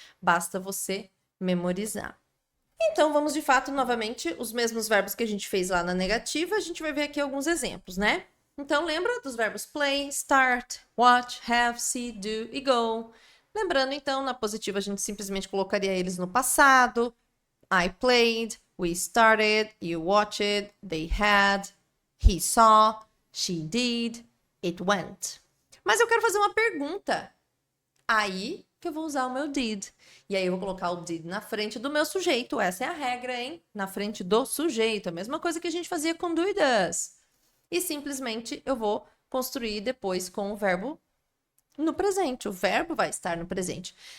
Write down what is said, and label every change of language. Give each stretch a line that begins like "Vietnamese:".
Portuguese: Basta você memorizar. Então, vamos de fato, novamente, os mesmos verbos que a gente fez lá na negativa, a gente vai ver aqui alguns exemplos, né? Então, lembra dos verbos play, start, watch, have, see, do e go. Lembrando, então, na positiva a gente simplesmente colocaria eles no passado.
English: I played, we started, you watched, they had, he saw, she did, it went.
Portuguese: Mas eu quero fazer uma pergunta. Aí que eu vou usar o meu did. E aí eu vou colocar o did na frente do meu sujeito. Essa é a regra, hein? Na frente do sujeito. A mesma coisa que a gente fazia com do e does. E simplesmente eu vou construir depois com o verbo no presente. O verbo vai estar no presente.